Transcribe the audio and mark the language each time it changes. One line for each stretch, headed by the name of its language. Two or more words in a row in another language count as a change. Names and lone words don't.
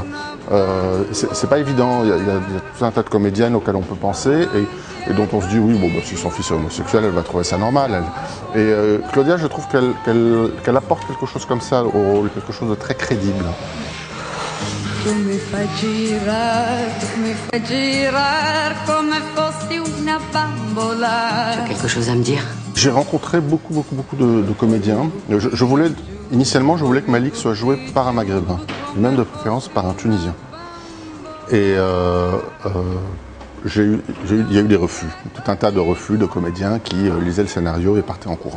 French: C'est pas évident, il y a tout un tas de comédiennes auxquelles on peut penser et dont on se dit oui, bon, si son fils est homosexuel, elle va trouver ça normal. Et Claudia, je trouve qu'elle apporte quelque chose comme ça au rôle, quelque chose de très crédible.
Italian: Tu mi fai girar come fossi una bambola.
French: Tu as quelque chose à me dire? J'ai rencontré beaucoup de comédiens. Initialement, je voulais que Malik soit joué par un Maghrébin, même de préférence par un Tunisien. Et il y a eu des refus, tout un tas de refus de comédiens qui lisaient le scénario et partaient en courant.